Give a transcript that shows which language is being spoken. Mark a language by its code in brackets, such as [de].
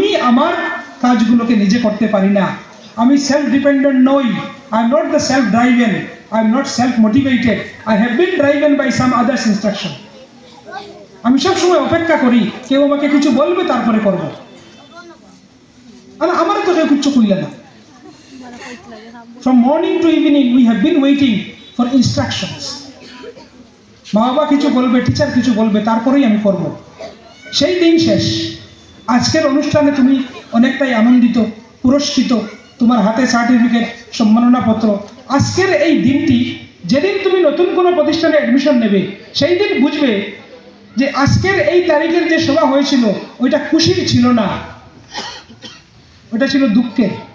[bn] আমার কাজগুলোকে নিজে করতে পারি না, আমি সেলফ ডিপেন্ডেন্ট নই, [en] I am not the self driven, I am not self motivated, I have been driven by some others instruction. [bn] আমি সবসময় অপেক্ষা করি কেউ আমাকে কিছু বলবে তারপরে করবো, আর আমারও তো কেউ কিচ্ছু করলে না। [en] From morning to evening we have been waiting for instructions. [bn] মা বাবা কিছু বলবে, টিচার কিছু বলবে, তারপরেই আমি করব। সেই দিন শেষ। আজকের অনুষ্ঠানে তুমি অনেকটাই আনন্দিত, পুরস্কৃত, তোমার হাতে সার্টিফিকেট, সম্মাননাপত্র। আজকের এই দিনটি, যেদিন তুমি নতুন কোনো প্রতিষ্ঠানে অ্যাডমিশন নেবে, সেই দিন বুঝবে যে আজকের এই তারিখের যে সভা হয়েছিল ওইটা খুশির ছিল না, ওটা ছিল দুঃখের।